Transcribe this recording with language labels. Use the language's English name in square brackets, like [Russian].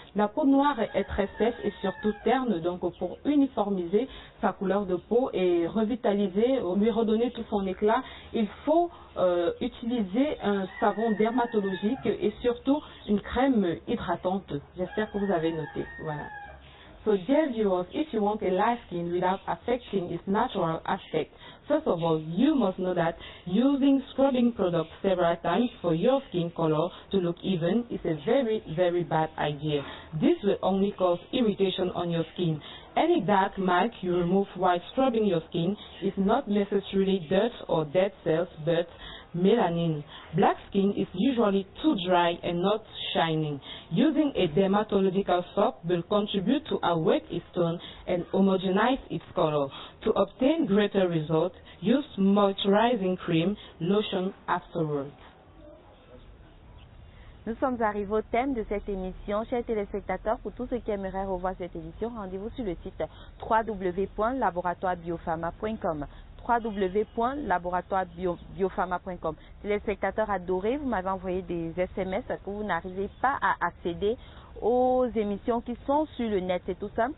[French] La peau noire est très sèche et surtout terne, donc pour uniformiser sa couleur de peau et revitaliser, lui redonner tout son éclat, il faut utiliser un savon dermatologique et surtout une crème hydratante. J'espère que vous avez noté. Voilà. [English] So dear viewers, if you want a light skin without affecting its natural aspect, first of all, you must know that using scrubbing products several times for your skin color to look even is a very bad idea. This will only cause irritation on your skin. Any dark mark you remove while scrubbing your skin is not necessarily dirt or dead cells, but melanin. Black skin is usually too dry and not shining. Using a dermatological soap will contribute to awake its tone and homogenize its color. To obtain greater results, use moisturizing cream, lotion afterwards. [French] Nous sommes arrivés au thème de cette émission. Chers téléspectateurs, pour tous ceux qui aimeraient revoir cette émission, rendez-vous sur le site www.laboratoirebiofarma.com www.laboratoirebiofarma.com. Téléspectateurs adorés, vous m'avez envoyé des SMS parce que vous n'arrivez pas à accéder aux émissions qui sont sur le net. C'est tout simple.